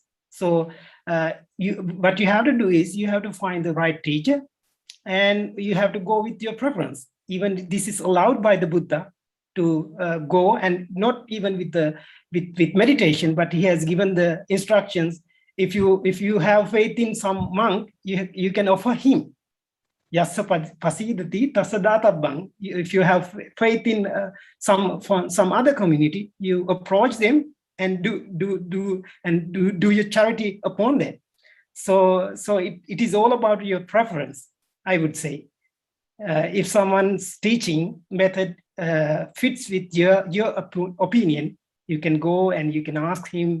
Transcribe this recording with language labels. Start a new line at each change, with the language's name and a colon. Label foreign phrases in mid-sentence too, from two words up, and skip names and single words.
English: So what you have to do is you have to find the right teacher, and you have to go with your preference. Even this is allowed by the Buddha to go, and not even with meditation, but he has given the instructions. If you have faith in some monk, you can offer him.
Pali: Yassa pasidati tasadatabang.
English: If you have faith in some other community, you approach them and do your charity upon them. So it is all about your preference, I would say. If someone's teaching method fits with your opinion, you can go and you can ask him.